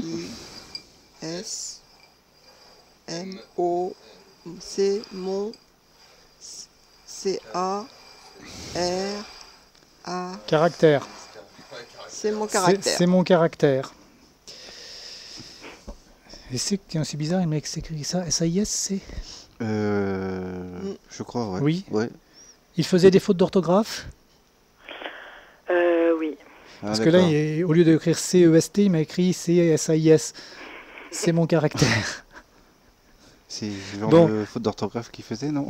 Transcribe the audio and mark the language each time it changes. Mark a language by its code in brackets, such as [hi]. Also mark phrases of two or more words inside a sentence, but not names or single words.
[fr] S, M, O, C, mon, C, A, R, A. Caractère. C'est mon caractère. C'est mon caractère. Et c'est bizarre, il m'a écrit ça. S-A-I-S, c'est Je crois, ouais. Oui. Ouais. Il faisait des fautes d'orthographe? Oui. Parce que là, au lieu d'écrire C-E-S-T, il m'a écrit C-S-A-I-S. C'est mon caractère. C'est le genre de faute d'orthographe qu'il faisait, non?